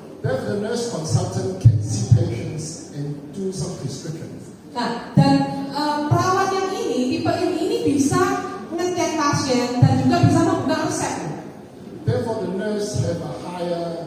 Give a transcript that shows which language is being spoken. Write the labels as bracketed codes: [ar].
[en] Then the nurse consultant can see patients and do some prescriptions. [id] Nah, dan perawat yang ini, tipe ini bisa mengecek pasien dan juga bisa membuka resep. [en] Therefore, the nurse have a higher.